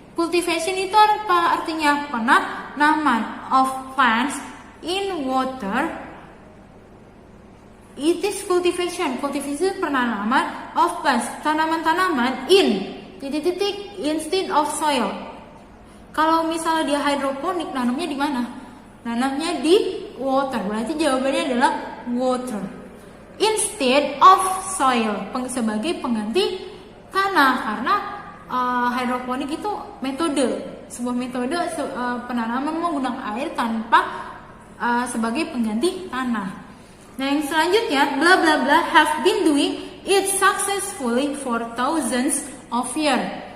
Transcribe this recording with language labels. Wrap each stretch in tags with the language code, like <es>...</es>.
<id>Cultivation itu apa artinya?</id> <en>Penanaman of plants in water. It is cultivation. Cultivation penanaman of plants, tanaman-tanaman instead of soil.</en> <id>Kalau misalnya dia hidroponik, nanamnya di mana? Nanamnya di water. Berarti jawabannya adalah water.</id> <en>Instead of soil,</en> <id>sebagai pengganti tanah, karena hidroponik itu sebuah metode penanaman menggunakan air tanpa sebagai pengganti tanah. Nah, yang selanjutnya</id> <en>bla bla bla have been doing it successfully for thousands of years.</en>